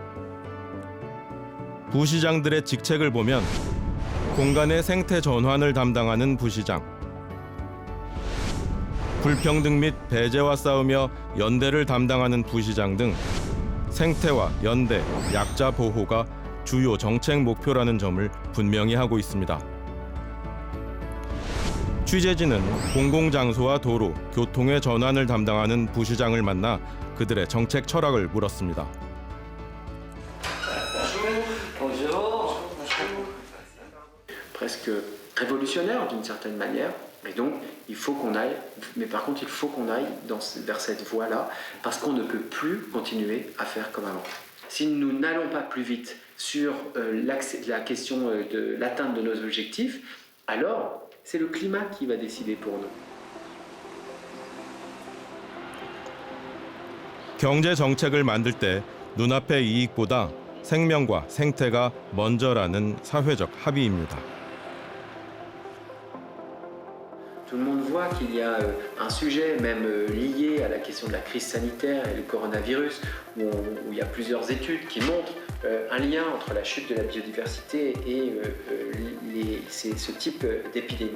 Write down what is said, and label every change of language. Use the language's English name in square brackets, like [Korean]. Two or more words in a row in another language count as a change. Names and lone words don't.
[Korean] 부시장들의 직책을 보면 공간의 생태 전환을 담당하는 부시장, 불평등 및 배제와 싸우며 연대를 담당하는 부시장 등 생태와 연대, 약자 보호가 주요 정책 목표라는 점을 분명히 하고 있습니다. 취재진은 공공장소와 도로, 교통의 전환을 담당하는 부시장을 만나 그들의 정책 철학을 물었습니다. [French] Presque révolutionnaire d'une certaine manière. Et donc, il faut qu'on aille, mais par contre, il faut qu'on aille vers cette voie-là, parce qu'on ne peut plus continuer à faire comme avant. Si nous n'allons pas plus vite sur la question de l'atteinte de nos objectifs, alors c'est le climat qui va décider pour nous. [Korean] 경제 정책을 만들 때 눈앞의 이익보다 생명과 생태가 먼저라는 사회적 합의입니다. [French] Tout le monde voit qu'il y a un sujet même lié à la question de la crise sanitaire et le coronavirus, où il y a plusieurs études qui montrent un lien entre la chute de la biodiversité et ce type d'épidémie.